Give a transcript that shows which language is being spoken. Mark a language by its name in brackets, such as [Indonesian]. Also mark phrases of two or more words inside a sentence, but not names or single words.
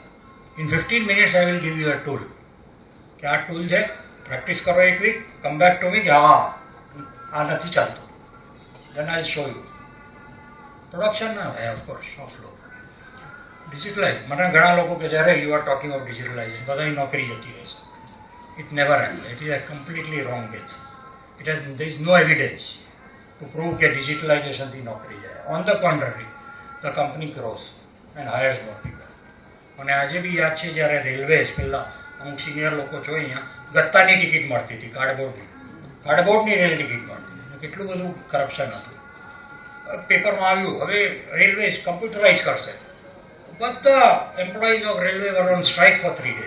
[English] in 15 minutes I will give you a tool [Gujarati] કે આ ટૂલ છે, પ્રેક્ટિસ કરો એક વીક, [English] come back to me [Gujarati] કે આ નથી ચાલતું, [English] then I show you. [Gujarati] પ્રોડક્શન ના થાય ઓફકોર્સ, [English] off floor. [Gujarati] ડિજિટલાઇઝ. મને ઘણા લોકો કે જ્યારે [English] you are talking of digitalization [Gujarati] બધાની નોકરી જતી રહેશે. [English] It never happened. It is a completely wrong myth. There is no evidence to prove that digitalization [Gujarati] થી નોકરી જાય. [English] On the contrary, the company grows and hires more people. [Gujarati] મને આજે બી યાદ છે જ્યારે રેલવેઝ પહેલાં અમુક સિનિયર લોકો જો અહીંયા ગત્તાની ટિકિટ મળતી હતી, કાર્ડબોર્ડની રેલ ટિકિટ મળતી હતી. કેટલું બધું કરપ્શન હતું. પેપરમાં આવ્યું હવે રેલવેઝ કમ્પ્યુટરાઇઝ કરશે. [English] બધા employees of railway were on strike for 3 days.